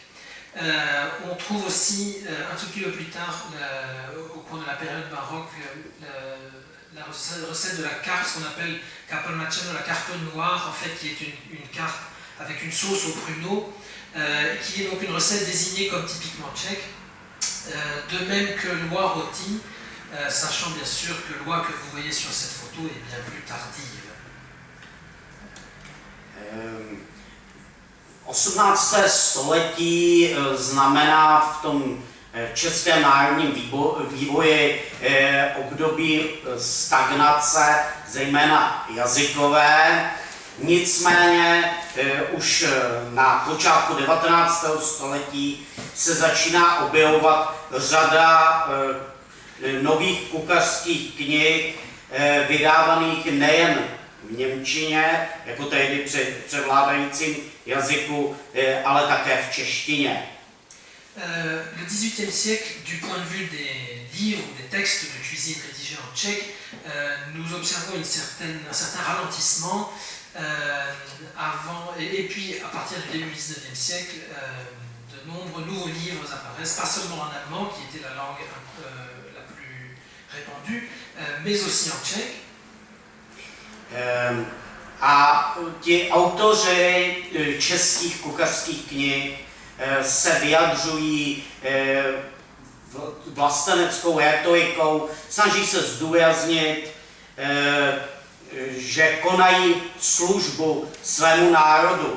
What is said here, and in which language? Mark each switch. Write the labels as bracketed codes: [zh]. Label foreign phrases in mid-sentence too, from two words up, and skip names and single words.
[fr] On trouve aussi, un tout petit peu plus tard, au cours de la période baroque, la recette de la carpe, ce qu'on appelle carpaccio, la carpe noire, en fait, qui est une carpe avec une sauce au pruneau, qui est donc une recette désignée comme typiquement tchèque. De même que l'oie rôtie, sachant bien sûr que l'oie que vous voyez sur cette photo est bien plus tardive. [cs] 18. století znamená v tom českém národním vývoji období stagnace, zejména jazykové. Nicméně už na počátku 19. století se začíná objevovat řada nových kuchařských knih, vydávaných nejen v němčině, jako tehdy při převládajícím jazyku, ale také v češtině. [fr] Le XVIIIe siècle, du point de vue des livres ou des textes de cuisine rédigés en tchèque, nous observons un certain ralentissement et puis à partir du début du XIXe siècle, de nombreux nouveaux livres apparaissent, pas seulement en allemand, qui était la langue la plus répandue, mais aussi en tchèque. [cs] A ti autoři českých kuchařských knih se vyjadřují vlasteneckou rétorikou, snaží se zdůraznit, že konají službu svému národu.